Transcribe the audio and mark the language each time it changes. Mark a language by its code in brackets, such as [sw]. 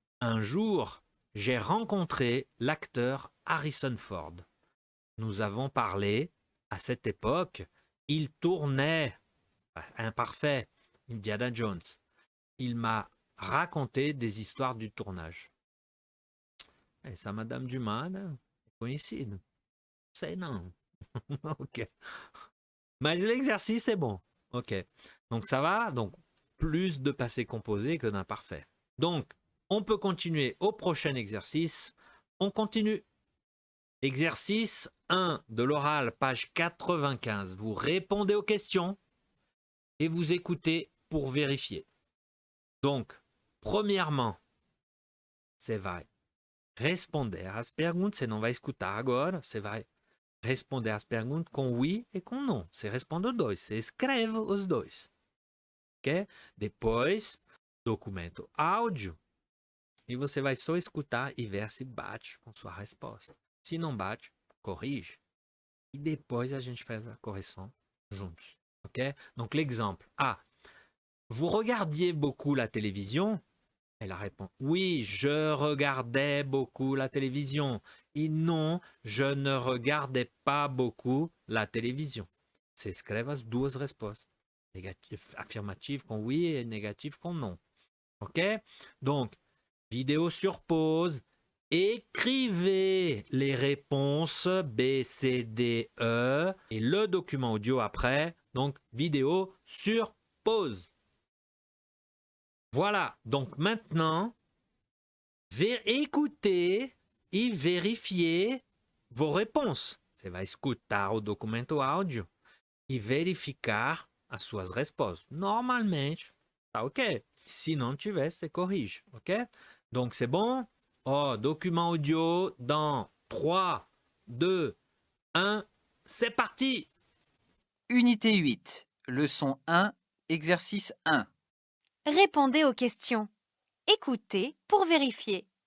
[fr] Un jour, j'ai rencontré l'acteur Harrison Ford. Nous avons parlé. À cette époque, il tournait, imparfait, Indiana Jones. Il m'a raconté des histoires du tournage. [pt] Essa Madame Dumas é conhecida. Sei não. [fr] Ok. Mais l'exercice est bon. Ok. Donc ça va. Donc plus de passé composé que d'imparfait. Donc on peut continuer au prochain exercice. On continue. Exercice 1 de l'oral, page 95. Vous répondez aux questions et vous écoutez pour vérifier. Donc, premièrement, [pt] você vai responder às perguntas. Você não vai escutar agora. Você vai responder às perguntas com oui e com não. Você responde os dois. Você escreve os dois. Ok? Depois, documento áudio. E você vai só escutar e ver se bate com sua resposta. Se não bate, corrige. E depois a gente faz a correção juntos. [fr] Ok? Donc l'exemple. Ah, vous regardiez beaucoup la télévision. Elle répond oui, je regardais beaucoup la télévision. E non, je ne regardais pas beaucoup la télévision. [pt] Você escreve as duas respostas. [fr] Affirmative com oui et négative com non. OK? Donc, vidéo sur pause. Écrivez les réponses B, C, D, E et le document audio après. Donc, vidéo sur pause. Voilà, donc maintenant, écoutez e vérifiez vos réponses. [pt] Você vai escutar o documento áudio e verificar as suas respostas. Normalmente, tá ok. Se não tiver, você corrige, ok? [fr] Donc, c'est bon? Oh, document audio dans 3, 2, 1, c'est parti! Unité 8, leçon 1, exercice 1. Répondez aux questions. Écoutez pour vérifier.